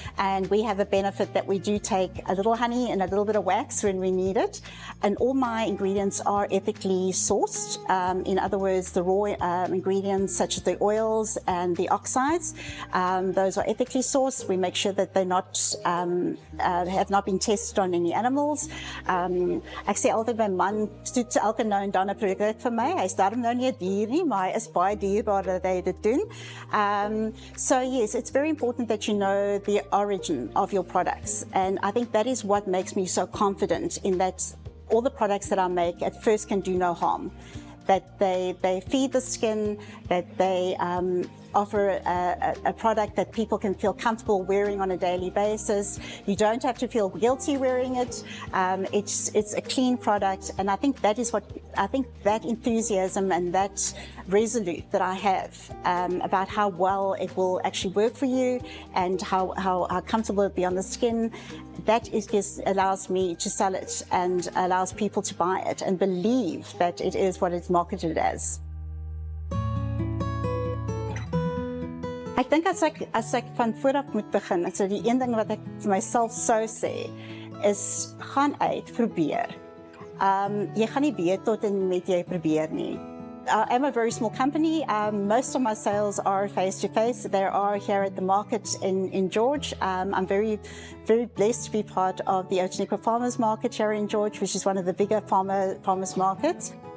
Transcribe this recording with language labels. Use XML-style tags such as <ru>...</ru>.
<en>And we have a benefit that we do take a little honey and a little bit of wax when we need it. And all my ingredients are ethically sourced. In other words, the raw ingredients such as the oils and the oxides, those are ethically sourced. We make sure that they're not have not been tested on any animals.</en> <af>Ek sê altyd my man toets elke nou en dan 'n produk vir my. Hy's daarom nou nie 'n dier nie, maar hy is baie dierbaar dat hy dit doen.</af> <en>So yes, it's very important that you know the origin of your products. And I think that is what makes me so confident in that all the products that I make at first can do no harm. That they feed the skin, that they offer a product that people can feel comfortable wearing on a daily basis. You don't have to feel guilty wearing it. It's a clean product, and I think that enthusiasm and that resolute that I have about how well it will actually work for you and how comfortable it will be on the skin, that just allows me to sell it and allows people to buy it and believe that it is what it's marketed as.</en> <af>Ek dink as ek van vooraf moet begin, so die een ding wat ek vir myself sou sê is gaan uit, probeer. Jy gaan nie weet tot en met jy probeer nie.</af> <en>I'm a very small company. Most of my sales are face-to-face. They are here at the market in George. I'm very, very blessed to be part of the Outeniqua Farmers Market here in George, which is one of the bigger farmers markets.</en>